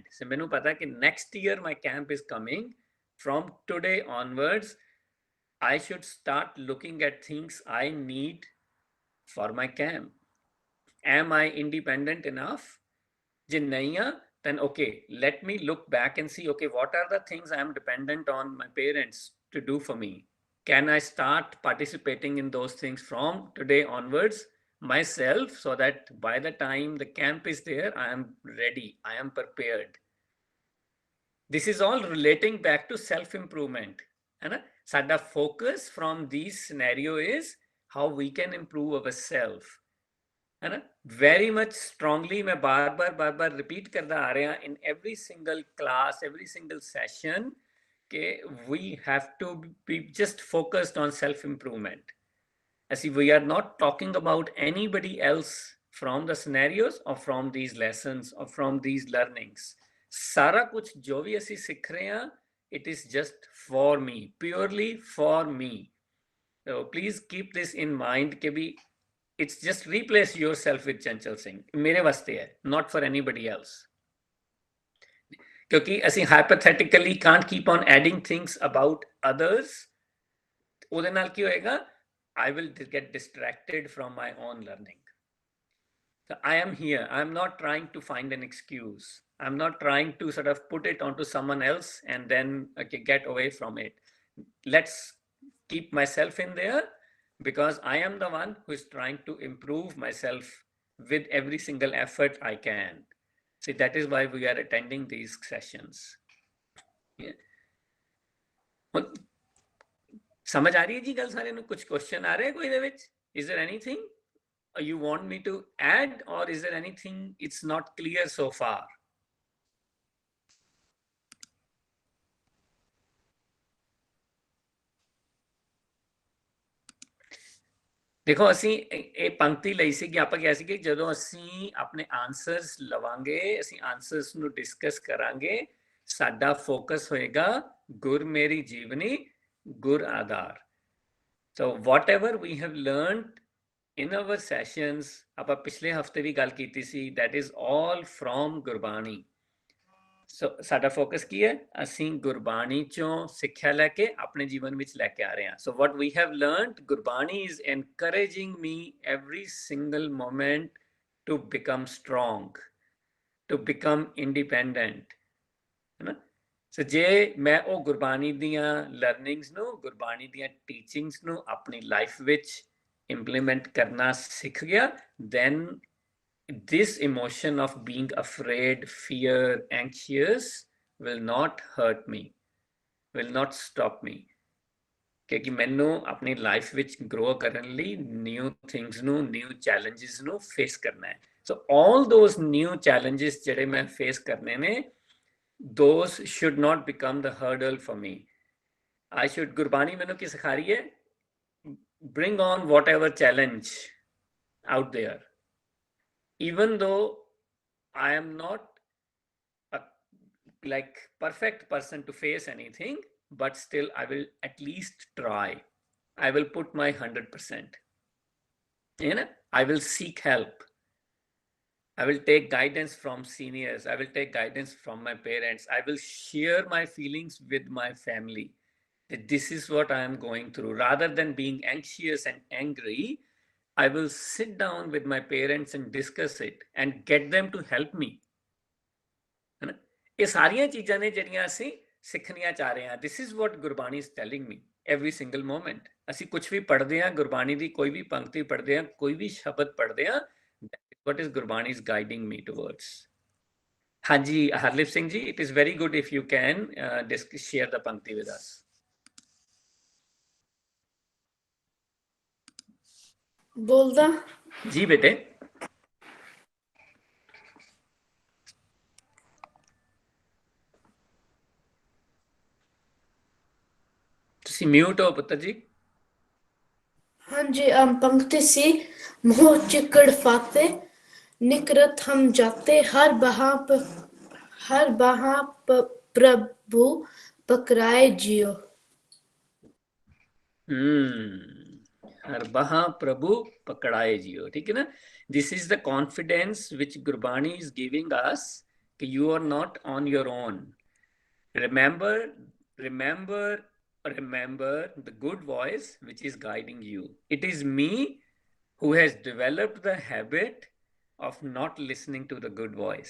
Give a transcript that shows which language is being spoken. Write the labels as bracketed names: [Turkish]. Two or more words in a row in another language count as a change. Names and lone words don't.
[English] So [Punjabi] ਮੈਨੂੰ ਪਤਾ ਕਿ [English] next year my camp is coming. From today onwards, I should start looking at things I need for my camp. Am I independent enough? [Punjabi] ਜੇ ਨਹੀਂ ਆ, [English] then okay, let me look back and see, okay, what are the things I am dependent on my parents to do for me? Can I start participating in those things from today onwards myself, so that by the time the camp is there, I am ready, I am prepared. This is all relating back to self-improvement. Sada focus from these scenario is how we can improve ourselves. Very much strongly [Hindi] मैं बार-बार repeat करता आ रहा [English] in every single class, every single session कि we have to be just focused on self-improvement. As if we are not talking about anybody else from the scenarios or from these lessons or from these learnings. [Punjabi] ਸਾਰਾ ਕੁਛ ਜੋ ਭੀ ਅਸੀਂ ਸਿੱਖ ਰਹੇ ਹੈਂ, [English] it is just for me, purely for me. So please keep this in mind [Hindi] कि भी [English] it's just replace yourself with Chanchal Singh. [Hindi] मेरे वास्ते है, [English] not for anybody else. क्योंकि ਅਸੀਂ hypothetically can't keep on adding things about others. [Punjabi] ਉਹਦੇ ਨਾਲ ਕੀ ਹੋਏਗਾ? [English] I will get distracted from my own learning. So I am here. I'm not trying to find an excuse. I'm not trying to sort of put it onto someone else and then get away from it. Let's keep myself in there because I am the one who is trying to improve myself with every single effort I can. See, that is why we are attending these sessions. Yeah. [Punjabi] ਸਮਝ ਆ ਰਹੀ ਹੈ ਜੀ ਗੱਲ ਸਾਰੇ ਨੂੰ? ਕੁਛ ਕੁਐਸ਼ਚਨ ਆ ਰਹੇ ਹੈਂ ਕੋਈ ਦੇ ਵਿੱਚ? [English] Is there anything you want me to add, or is there anything it's not clear so far? [Punjabi] ਦੇਖੋ ਅਸੀਂ ਇਹ ਪੰਕਤੀ ਲਈ ਸੀ ਕਿ ਆਪਾਂ ਕਿਹਾ ਸੀ ਕਿ ਜਦੋਂ ਅਸੀਂ ਆਪਣੇ ਆਨਸਰਸ ਲਵਾਂਗੇ, ਅਸੀਂ ਆਨਸਰਸ ਨੂੰ ਡਿਸਕਸ ਕਰਾਂਗੇ, ਸਾਡਾ ਫੋਕਸ ਹੋਏਗਾ ਗੁਰ ਮੇਰੀ ਜੀਵਨੀ Gur Adar. [English] So whatever we have learned in our sessions, [Punjabi] ਆਪਾਂ ਪਿਛਲੇ ਹਫਤੇ ਵੀ ਗੱਲ ਕੀਤੀ ਸੀ, [English] that is all from Gurbani. [Punjabi] ਸੋ ਸਾਡਾ ਫੋਕਸ ਕੀ ਹੈ? ਅਸੀਂ ਗੁਰਬਾਣੀ ਚੋਂ ਸਿੱਖਿਆ ਲੈ ਕੇ ਆਪਣੇ ਜੀਵਨ ਵਿੱਚ ਲੈ ਕੇ ਆ ਰਹੇ ਹਾਂ। [English] So what we have learned, Gurbani is encouraging me every single moment to become strong, to become independent, [Punjabi] ਹੈ ਨਾ। ਸੋ ਜੇ ਮੈਂ ਉਹ ਗੁਰਬਾਣੀ ਦੀਆਂ ਲਰਨਿੰਗਸ ਨੂੰ, ਗੁਰਬਾਣੀ ਦੀਆਂ ਟੀਚਿੰਗਸ ਨੂੰ ਆਪਣੀ ਲਾਈਫ ਵਿੱਚ ਇੰਪਲੀਮੈਂਟ ਕਰਨਾ ਸਿੱਖ ਗਿਆ, [English] then this emotion of being afraid, fear, anxious will not hurt me, will not stop me, [Punjabi] ਕਿਉਂਕਿ ਮੈਨੂੰ ਆਪਣੀ ਲਾਈਫ ਵਿੱਚ ਗਰੋ ਕਰਨ ਲਈ [English] new things [Punjabi] ਨੂੰ, [English] new challenges [Punjabi] ਨੂੰ ਫੇਸ ਕਰਨਾ ਹੈ। ਸੋ [English] all those new challenges [Punjabi] ਜਿਹੜੇ ਮੈਂ ਫੇਸ ਕਰਨੇ ਨੇ, [English] those should not become the hurdle for me. I should, [Punjabi] ਗੁਰਬਾਣੀ ਮੈਨੂੰ ਕੀ ਸਿਖਾ ਰਹੀ ਹੈ? [English] Bring on whatever challenge out there. Even though I am not a like perfect person to face anything, but still I will at least try. I will put my 100%. You know, I will seek help. I will take guidance from seniors. I will take guidance from my parents. I will share my feelings with my family. That this is what I am going through. Rather than being anxious and angry, I will sit down with my parents and discuss it and get them to help me. [Punjabi] ਹੈ ਨਾ? ਯੇ ਸਾਰੀਆਂ ਚੀਜ਼ਾਂ ਨੇ ਜਿਹੜੀਆਂ ਅਸੀਂ ਸਿੱਖਣੀਆਂ ਚਾਹ ਰਹੇ ਹਾਂ। [English] This is what Gurbani is telling me every single moment. [Punjabi] ਅਸੀਂ ਕੁਝ ਵੀ ਪੜ੍ਹਦੇ ਹਾਂ, ਗੁਰਬਾਣੀ ਦੀ ਕੋਈ ਵੀ ਪੰਕਤੀ ਪੜ੍ਹਦੇ ਹਾਂ, ਕੋਈ ਵੀ ਸ਼ਬਦ ਪੜ੍ਹਦੇ ਹਾਂ, [English] what is Gurbani is guiding me towards. [Punjabi] ਹਾਂਜੀ ਹਰਲਿਪ ਸਿੰਘ ਜੀ, [English] it is very good if you can share the ਪੰਕਤੀ with us. [Punjabi] बोलदा ਜੀ ਬੇਟੇ। ਤੁਸੀਂ ਮਿਊਟ ਹੋ ਪੁੱਤਰ ਜੀ। ਹਾਂ ਜੀ, ਪੰਕਤੀ ਸੀ, ਮੋਹ ਚਿਕੜ ਫਾਤੇ ਨਿਕਰਤ ਹਮ ਜਾਤੇ, ਹਰ ਬਹਾ ਪ੍ਰਭੂ ਪਕੜਾਏ ਜੀਓ। ਹਰ ਬਹਾ ਪ੍ਰਭੂ ਪਕੜਾਏ ਜੀਓ, ਠੀਕ ਹੈ ਨਾ। [English] This is the confidence which Gurbani is giving us कि you are not on your own। remember the good voice which is guiding you. It is me who has developed the habit of not listening to the good voice.